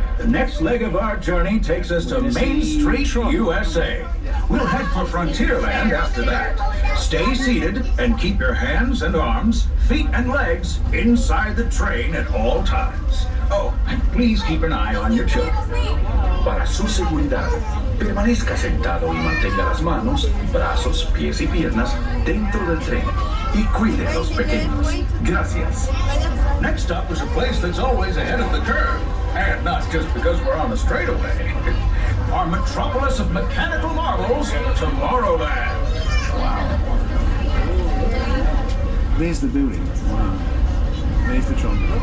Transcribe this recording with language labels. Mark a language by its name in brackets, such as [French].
[English] The next leg of our journey takes us to Main Street, USA. We'll head for Frontierland after that. Stay seated and keep your hands and arms, feet and legs inside the train at all times. Oh, and please keep an eye on your children. [Spanish] Para su seguridad, permanezca sentado y mantenga las manos, brazos, pies y piernas dentro del tren. Y cuide a los pequeños. Gracias. [English] Next up is a place that's always ahead of the curve. And not just because we're on the straightaway. Our metropolis of mechanical marvels, Tomorrowland. Wow. There's the building. Wow. There's the trunk.